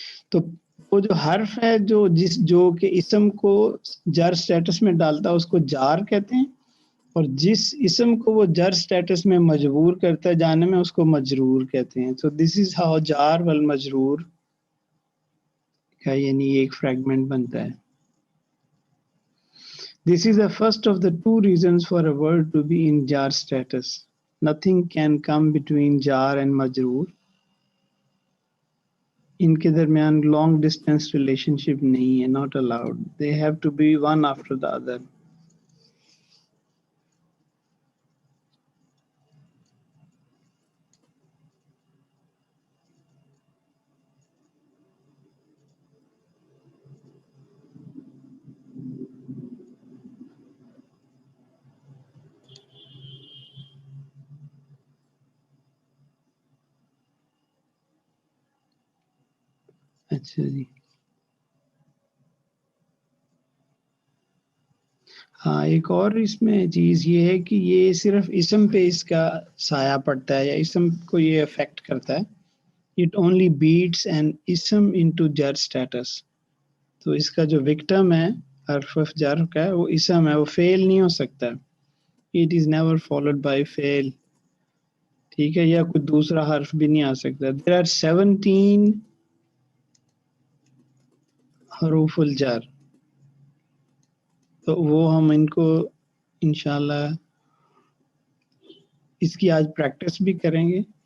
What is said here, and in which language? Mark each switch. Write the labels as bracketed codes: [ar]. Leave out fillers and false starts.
[ur] تو وہ جو حرف ہے جو کہ اسم کو جر سٹیٹس میں ڈالتا ہے اس کو جار کہتے ہیں, اور جس اسم کو وہ جر سٹیٹس میں مجبور کرتا ہے جانے میں اس کو مجرور کہتے ہیں. تو [en] this is how [ur] جار والمجرور کا یعنی ایک فریگمنٹ بنتا ہے. [en] This is the first of the 2 reasons for a word to be in jar status. Nothing can come between jar and majroor. [ur] ان کے درمیان [en] long distance relationship [ur] نہیں ہے, [en] not allowed. They have to be one after the other. [ur] اچھا جی, ہاں ایک اور اس میں چیز یہ ہے کہ یہ صرف اسم پہ اس کا سایہ پڑتا ہے یا اسم کو یہ افیکٹ کرتا ہے. [en] It only beats an ism into jar status. [ur] تو اس کا جو وکٹم ہے حرف جر کا وہ اسم ہے, وہ فیل نہیں ہو سکتا. [en] It is never followed by fail. [ur] ٹھیک ہے, یا کوئی دوسرا حرف بھی نہیں آ سکتا. [en] there are 17 حروف الجر, [ur] تو وہ ہم ان کو انشاءاللہ اس کی آج پریکٹس بھی کریں گے.